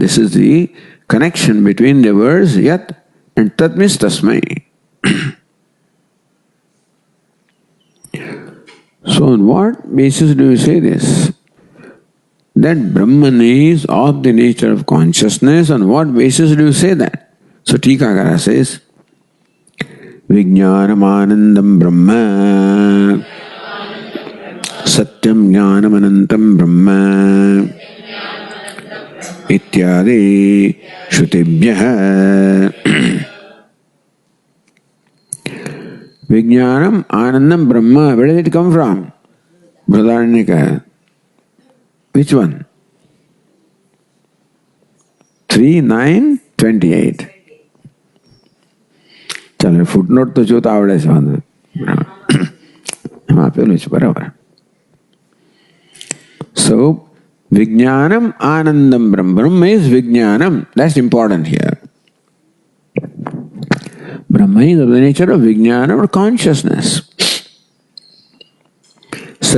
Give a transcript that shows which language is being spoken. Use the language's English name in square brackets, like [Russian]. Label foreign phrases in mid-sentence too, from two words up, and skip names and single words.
[English] This is the connection between the words Yat and Tat means Tasmai. So on what basis do you say this? That Brahman is of the nature of consciousness. On what basis do you say that? So Tikakara says, [Sanskrit] विज्ञानम् आनन्दम् ब्रह्म सत्यम् ज्ञानम् अनन्तम् ब्रह्म इत्यादि श्रुतिभ्यः. विज्ञानम् आनन्दम् ब्रह्म. [English] Where did it come from? Brihadaranyaka. Which one? 3:9:28. [Gujarati] ચાલો ફૂટનોટ તો જો આવડે છે વાંધો આપેલું છે બરાબર. [English] So [Sanskrit] विज्ञानम् आनन्दम् ब्रह्म. [English] Brahma is Vijnanam. That's important here. Brahma is of the nature of Vijnana or consciousness.